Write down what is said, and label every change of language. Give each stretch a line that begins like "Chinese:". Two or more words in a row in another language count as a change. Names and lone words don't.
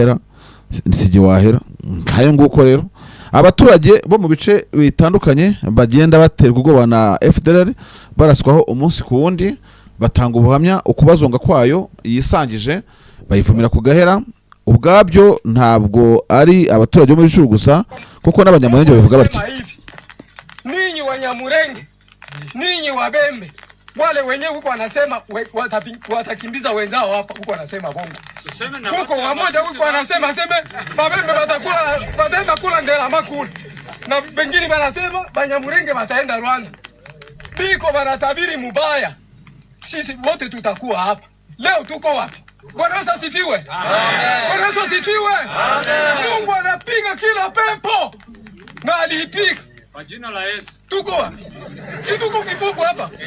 Kinyarwanda: wahera kayo nguko rero abaturage bo mu bice bitandukanye bagenda baterwa ubwoba na FDLR baraswaho umunsi ku wundi batanga ubuhamya ukubazonga kwayo yisangije bayivumira ku gahera ubwabyo ntabwo ari abaturage bo muri Rucuro gusa kuko n'abanyamurenge bavuga batyo
Swahili: ninyi wanyamurenge ninyi wabembe wale wenyewe huko wanasema watakimbiza wenzao hapa huko wanasema bongo huko wamoja huko wanasema sema babembe wataenda kula ndela makula na wengine wanasema banyamurenge wataenda Rwanda biko wanatabiri mubaya sisi wote tutakuwa hapa leo tuko wapi Bwana Yesu asifiwe amen Bwana Yesu asifiwe amen Mungu anapiga kila pepo na alipiga kwa jina la Yesu tuko wapi si tuko kipopo hapa